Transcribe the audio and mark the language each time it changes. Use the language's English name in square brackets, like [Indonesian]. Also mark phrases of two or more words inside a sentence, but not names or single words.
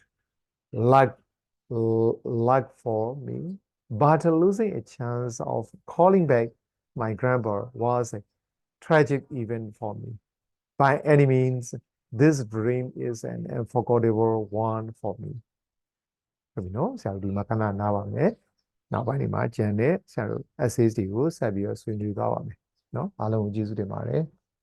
[English] Luck for me, but losing a chance of calling back my grandpa was a tragic event for me. By any means, this dream is an unforgettable one for me. [Burmese] ဆိုပြီးနော်ဆရာတို့ဒီမှာခဏနားပါမယ်။နောက်ပိုင်းဒီမှာကျန်တဲ့ဆရာတို့ essays တွေကိုဆက်ပြီးတော့ဆွေးနွေးသွားပါမယ်။နော်အားလုံးကိုကျေးဇူးတင်ပါတယ်။